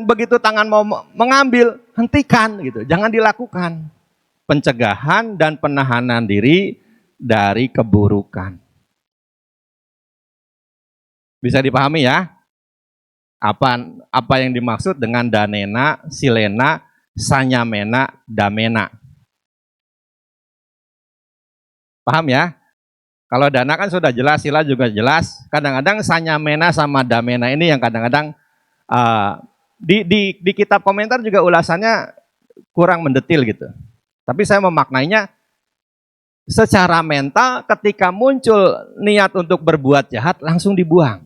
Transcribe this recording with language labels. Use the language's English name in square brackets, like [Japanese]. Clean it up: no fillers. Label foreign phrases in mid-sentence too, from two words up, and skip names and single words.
[Indonesian] Begitu tangan mau mengambil, hentikan gitu, jangan dilakukan. Pencegahan dan penahanan diri dari keburukan. Bisa dipahami ya? Apa yang dimaksud dengan [Pali] danena, silena, sanyamena, damena? [Indonesian] Paham ya? Kalau dana kan sudah jelas, sila juga jelas. Kadang-kadang sanyamena sama damena ini yang kadang-kadang di kitab komentar juga ulasannya kurang mendetil gitu. Tapi saya memaknainya secara mental ketika muncul niat untuk berbuat jahat langsung dibuang.